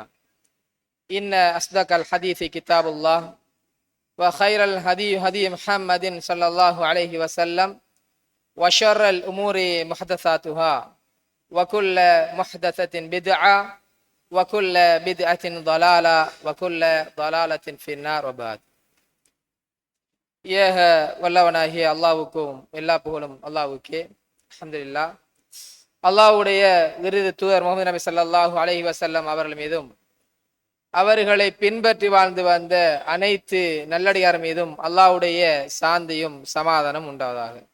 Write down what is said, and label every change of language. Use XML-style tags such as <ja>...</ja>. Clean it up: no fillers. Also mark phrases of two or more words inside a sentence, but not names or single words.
<ar>إن أصدق الحديث كتاب الله وخير الهدي هدي محمد صلى الله عليه وسلم وشر الأمور محدثاتها وكل محدثة بدعة وكل بدعة ضلالة وكل ضلالة في النار. وبعد.</ar> <ta>ஏக வல்லவனாகிய அல்லாஹ்வுக்கும் எல்லா புகழும் அல்லாஹ்வுக்கே. அல்ஹம்துலில்லாஹ். அல்லாஹ்வுடைய இறுதி தூதர் முஹம்மது நபி</ta> <ar>صلى الله عليه وسلم</ar> <ta>அவர்கள் மீதும் அவர்களை பின்பற்றி வாழ்ந்து வந்த அனைத்து நல்லடியார் மீதும் அல்லாஹ்வுடைய சாந்தியும் சமாதானம் உண்டாவதாக.</ta>